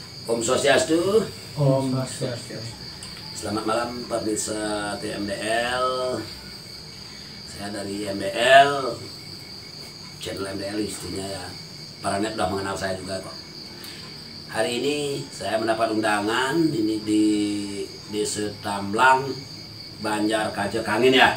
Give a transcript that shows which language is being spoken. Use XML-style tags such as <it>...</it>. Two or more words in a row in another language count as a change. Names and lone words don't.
<id>Om Swastiastu. Om Swastiastu. Selamat malam pemirsa TMDL. Saya dari MDL, channel MDL istrinya ya. Para net udah mengenal saya juga kok. Hari ini saya mendapat undangan ini di Setamblang, Banjar Kajekangin ya.</id>